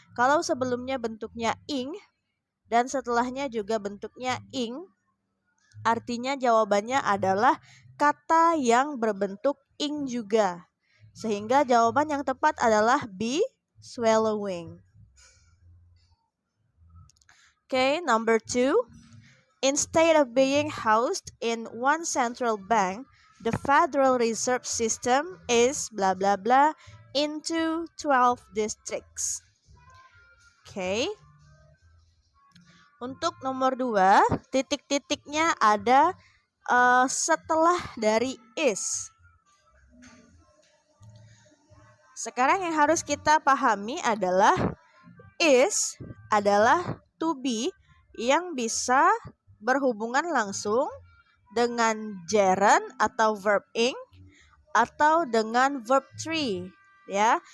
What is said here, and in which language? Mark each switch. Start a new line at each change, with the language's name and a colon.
Indonesian: Kalau sebelumnya bentuknya ing dan setelahnya juga bentuknya ing, artinya jawabannya adalah kata yang berbentuk ing juga. Sehingga jawaban yang tepat adalah B, swallowing.
English: Okay, number 2. Instead of being housed in one central bank, the Federal Reserve System is blah blah blah into 12 districts. Okay.
Indonesian: Untuk nomor 2, titik-titiknya ada setelah dari is. Sekarang yang harus kita pahami adalah is adalah to be yang bisa berhubungan langsung dengan gerund atau verb ing atau dengan verb tree ya.